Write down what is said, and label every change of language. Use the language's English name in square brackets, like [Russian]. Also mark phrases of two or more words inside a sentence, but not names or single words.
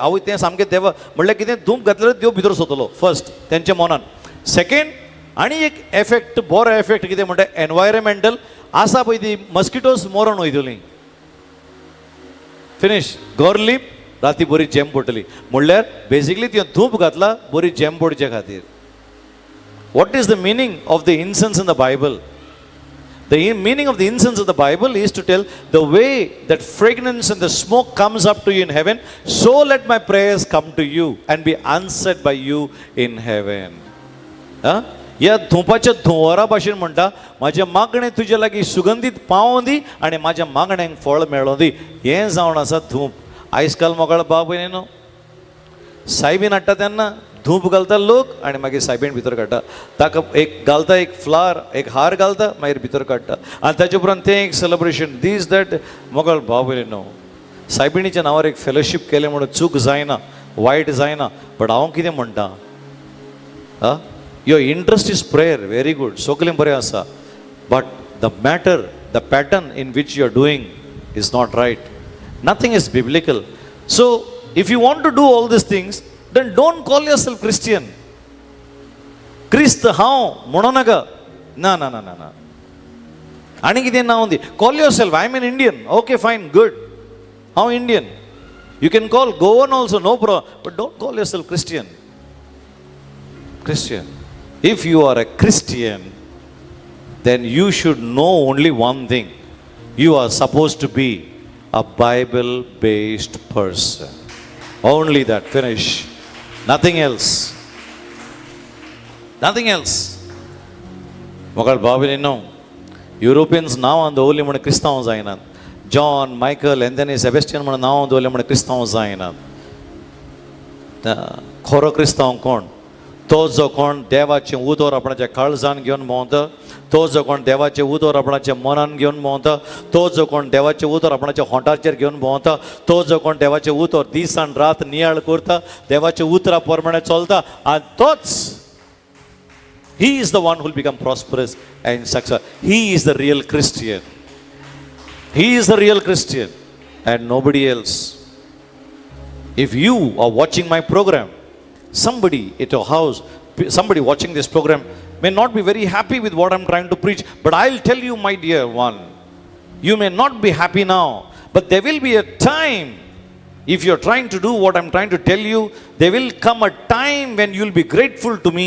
[Konkani] आवय तें सामकें देवा म्हणल्यार कितें धूप घातल्यार देव भितर सोदतलो फर्स्ट तेंच्या मनान. सेकेंड आनी एक एफेक्ट, बरो एफेक्ट कितें म्हणटा एनवायरमेंटल आसा पळय, ती मस्किटोज मरोन वयतलीं. फिनिश. घर लीप, राती बरी जेम पडटली. म्हणल्यार बेसिकली ती धूप घातला बरी जेम पडचे खातीर. [English] What is the meaning of the incense in the Bible? The meaning of the incense of the Bible is to tell the way that fragrance and the smoke comes up to you in heaven, so let my prayers come to you and be answered by you in heaven. [Konkani] या धुपाच्या धुंवरा भाशेन म्हणटा म्हाजे मागणें तुजे लागीं सुगंधीत पावोवन दी आनी म्हाज्या मागण्यांक फळ मेळोवन दी. हें जावन आसा धूप. आयज काल मोगाळ बाब न्हू, सायबीन हाडटा तेन्ना धूप घालता लोक आनी मागीर सायबीण भितर काडटा. ताका एक घालता, एक फ्लावर, एक हार घालता, मागीर भितर काडटा. आनी ताचे उपरांत तें एक सेलिब्रेशन दीस दॅट मोगाळ बाबले न्हू. सायबिणीच्या नांवार एक फेलोशीप केलें म्हणून चूक जायना, वायट जायना. [English] बट [Konkani] हांव कितें म्हणटा, [English] your interest is prayer, very good, [Konkani] सगळें बरें आसा. [English] But the matter, the pattern in which you are doing is not right. Nothing is biblical. So if you want to do all these things, then don't call yourself Christian. [Konkani] Christ हांव म्हणो नाका. ना ना ना ना ना. आनी कितें नांव दी. [English] Call yourself, I am an Indian. Okay, fine, good. हांव Indian. You can call Goan also, no problem. But don't call yourself Christian. Christian. If you are a Christian, then you should know only one thing. You are supposed to be a Bible-based person. Only that. Finish. Nothing else. Nothing else. [Konkani] मोगाळ बाबी न्हू, युरोपियन्स नांवां दवरलीं म्हणून क्रिस्तांव जायनात. जॉन, मायकल, एंथनी, सेबेस्टियन म्हणून नांवां दवरलीं म्हणून क्रिस्तांव जायनात. खरो क्रिस्तांव कोण? तो जो कोण देवाचें उतर आपणाच्या काळजान घेवन भोंवता, तो जो कोण देवाचें उतर आपणाच्या मनान घेवन भोंवता, तो जो कोण देवाचें उतर आपणाच्या होंठाचेर घेवन भोंवता, तो जो कोण देवाचें उतर दीस आनी रात नियाळ करता, देवाच्या उतरा प्रमाणे चलता, आनी तोच [English] he is the one who will become prosperous and successful. He is the real Christian. He is the real Christian and nobody else. If you are watching my program somebody at your house, somebody watching this program may not be very happy with what I'm trying to preach, but I'll tell you, my dear one, you may not be happy now, but there will be a time, if you're trying to do what I'm trying to tell you, there will come a time when you'll be grateful to me.